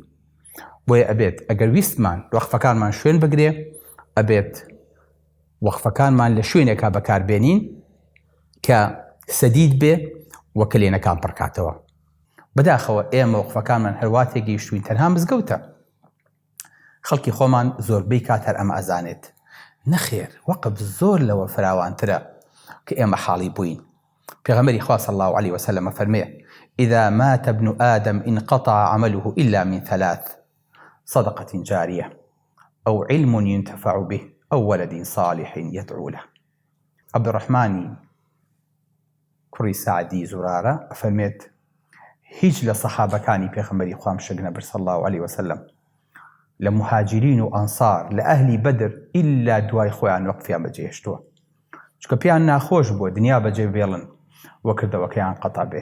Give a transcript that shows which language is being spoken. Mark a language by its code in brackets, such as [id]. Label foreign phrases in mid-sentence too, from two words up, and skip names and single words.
[ckb] بۆیە ئەبێت ئەگەر ویستمان وەقفەکانمان شوێن بگرێ، ئەبێت وەقفەکانمان لە شوێنێکا بەکاربێنین کە سەدید بێ و کلێنەکان پڕکاتەوە. بەداخەوە ئێمە وەقفەکانمان هەرواتێک گەیشتوین تەنها مزگەوتە. خەڵکی خۆمان زۆربەی کات هەر ئەمە ئەزانێت. نەخێر، وەقف زۆر لەوە فراوانترە کە ئێمە حاڵی بووین. پێغەمبەری خوا [ar] صلی الله علیه وسلم [ckb] فەرمێ: [ar] إذا مات ابن آدم انقطع عمله إلا من ثلاث: صدقة جارية أو علم ينتفع به أو ولد صالح يدعو له. [ckb] عبد الرحمن کوڕی سعدی زورارە فەرمێت هیچ لە سەحابەکانی پێغەمبەری خوام شەگنەبر [ar] صلی الله علیه وسلم [ckb] لە مهاجرین و ئەنسار لە ئەهلی بەدر ئیلا دوای خۆیان وەقفیان بەجێهێشتووە، چونکە پێیان ناخۆش بووە دنیا بەجێ بێڵن وە کردەوەکەیان قەتا بێ.